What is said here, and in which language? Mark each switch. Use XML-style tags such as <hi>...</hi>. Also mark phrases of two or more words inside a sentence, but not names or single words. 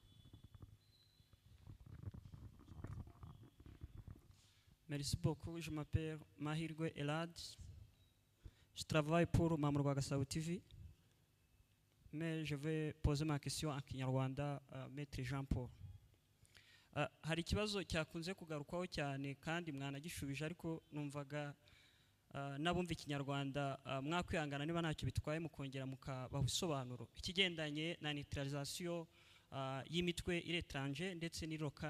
<fr>Merci beaucoup. Je m'appelle Mahirwe Elad. Je travaille pour Mamrwa Gasau TV. Mais je vais poser ma question en Kinyarwanda à Maître Jean-Paul.</fr> <rw>Hari ikibazo cyakunze kugarukwaho cyane kandi mwanagishubije ariko numvaga nabumva Ikinyarwanda mwakwihangana niba ntacyo bitwaye mukongera mukabaha isobanuro ikigendanye na neutralisation y'imitwe iretranje ndetse ni local.</rw>